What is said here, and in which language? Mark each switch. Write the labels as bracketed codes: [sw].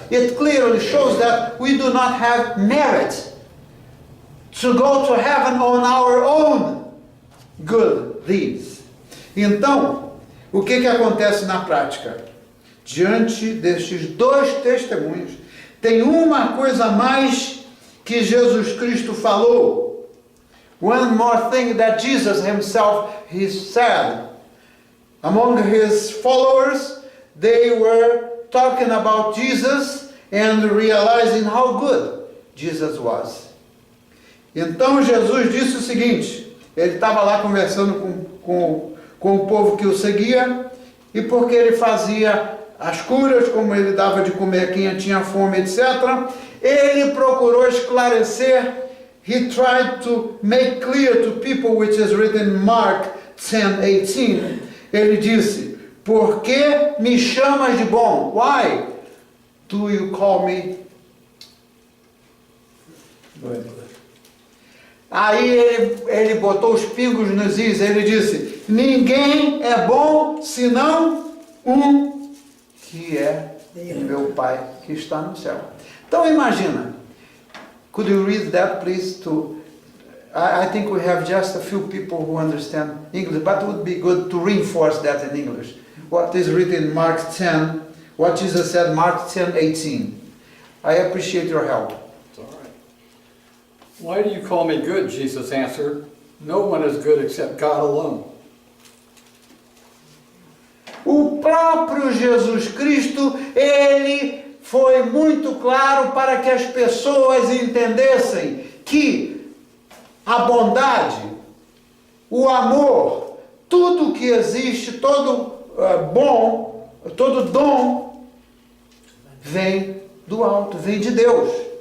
[en] It clearly shows that we do not have merit to go to heaven on our own good deeds. [pt] Então, o que acontece na prática? Diante destes dois testemunhos, tem uma coisa a mais que Jesus Cristo falou. [en] One more thing that Jesus himself he said. Among his followers, they were talking about Jesus and realizing how good Jesus was. [pt] Então Jesus disse o seguinte, ele estava lá conversando com o povo que o seguia, e porque ele fazia as curas, como ele dava de comer a quem tinha fome, etc., ele procurou esclarecer, [en] he tried to make clear to people, [pt] which is written in Mark 10:18, ele disse, por que me chamas de bom? [en] Why do you call me good? [pt] Aí ele botou os pingos nos is, ele disse, ninguém é bom senão um que é meu Pai que está no céu. Então imagina, [en] could you read that please? I think we have just a few people who understand English, but it would be good to reinforce that in English. What is written in Mark 10, what Jesus said, Mark 10:18. I appreciate your help. It's all right. Why do you call me good? Jesus answered. No one is good except God alone. [pt] O próprio Jesus Cristo, ele foi muito claro para que as pessoas entendessem que a bondade, o amor, tudo que existe, todo bom, todo dom, vem do alto, vem de Deus.